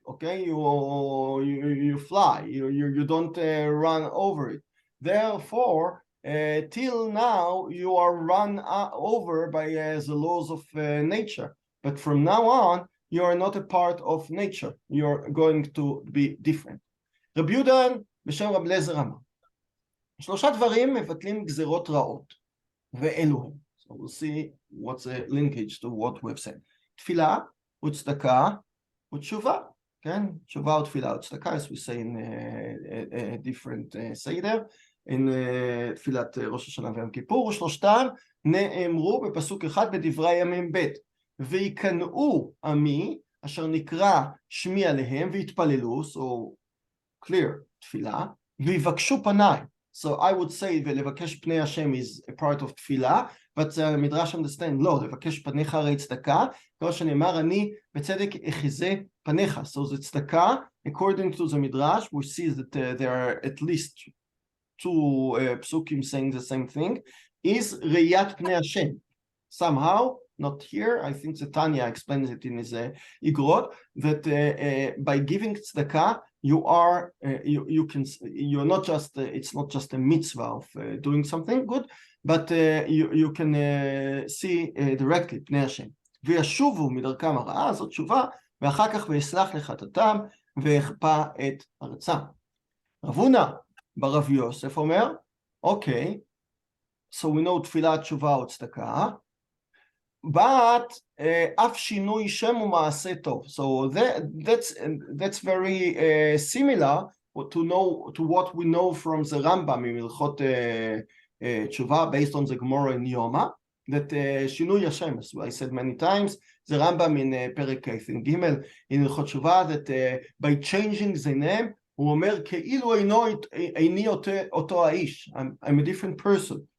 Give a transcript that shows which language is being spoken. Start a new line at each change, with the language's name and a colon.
English: Okay, you fly. You don't run over it. Therefore, till now you are run over by the laws of nature. But from now on, you are not a part of nature. You are going to be different.
Hebrew: רבי יהודה בשם רב אליעזר אמר, שלושה דברים מבטלים גזירות רעות, ואלו הם.
English: So we'll see what's a linkage to what we've said.
Hebrew: תפילה וצדקה ותשובה. כן? תשובה ותפילה וצדקה,
English: as we say in a different seder,
Hebrew: in תפילת ראש השנה ויום כיפור, ושלושתם נאמרו בפסוק אחד בדברי ימים ב' ויקנאו עמי, אשר נקרא שמי עליהם, והתפללו,
English: so clear,
Hebrew: תפילה, ויבקשו פניי.
English: So I would say
Hebrew: ולבקש פני השם
English: is a part of
Hebrew: תפילה, but מדרש understand, לא, לבקש פניך הרי צדקה, כמו שנאמר, אני בצדק אחזה פניך.
English: So the צדקה, according to the מדרש, we see that there are at least two psukim saying the same thing, is ראיית פני השם. Somehow, not here, I think the Tanya explains it in his Igrot, that by giving tzedakah, you're not just, it's not just a mitzvah of doing something good, but you can see directly, פני השם.
Hebrew: וישובו מדרכם הרעה, זאת תשובה, ואחר כך ויסלח לחטאתם, ויכפה את ארצם. רב הונא ברב יוסף אומר,
English: okay, so we know
Hebrew: תפילה, תשובה וצדקה, but אף שינוי שם ומעשה טוב.
English: So that's very similar to what we know from the Rambam in Hilchot Tshuva, based on the Gemara in Yoma, that שינוי השם, as I said many times, the Rambam in פרק ג' in Hilchot Tshuva, that by changing the name,
Hebrew: הוא אומר כאילו איני אותו האיש,
English: I'm a different person.